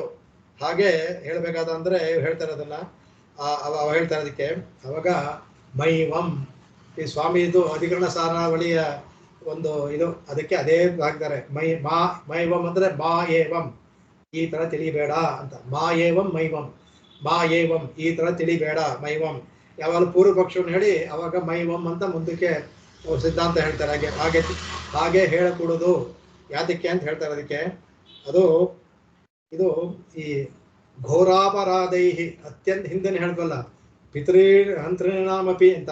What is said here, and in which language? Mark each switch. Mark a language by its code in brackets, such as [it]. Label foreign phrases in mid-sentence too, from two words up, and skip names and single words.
[kn] ಹಾಗೆ ಹೇಳ್ಬೇಕಾದ ಅಂದ್ರೆ ಹೇಳ್ತಾರೆ ಅದನ್ನ, ಹೇಳ್ತಾರೆ ಅದಕ್ಕೆ. ಅವಾಗ ಮೈವಂ, ಈ ಸ್ವಾಮಿದು ಅಧಿಕರಣ ಸಾರಾವಳಿಯ ಒಂದು ಅದಕ್ಕೆ ಅದೇ ಹಾಕ್ತಾರೆ. ಮೈವಂ ಅಂದ್ರೆ [sa] ಮಾ ಏವಂ, [kn] ಈ ತರ ತಿಳಿಬೇಡ ಅಂತ. [sa] ಮಾ ಏವಂ ಮೈವಂ, ಮಾ ಏವಂ [kn] ಈ ತರ ತಿಳಿಬೇಡ, ಮೈವಂ ಯಾವಾಗ ಪೂರ್ವ ಪಕ್ಷವನ್ನು ಹೇಳಿ ಅವಾಗ ಮೈವಂ ಅಂತ ಮುಂದಕ್ಕೆ ಸಿದ್ಧಾಂತ ಹೇಳ್ತಾರೆ. ಹಾಗೆ ಹೇಳಕೂಡುದು ಯಾತಕ್ಕೆ ಅಂತ ಹೇಳ್ತಾರೆ. ಅದಕ್ಕೆ ಇದು ಈ ಘೋರಾಪರಾಧೈಹಿ, ಅತ್ಯಂತ ಹಿಂದೆನೆ ಹೇಳ್ಬಲ್ಲ, ಪಿತೃಹಂತೃಣಾಮಪಿ ಅಂತ.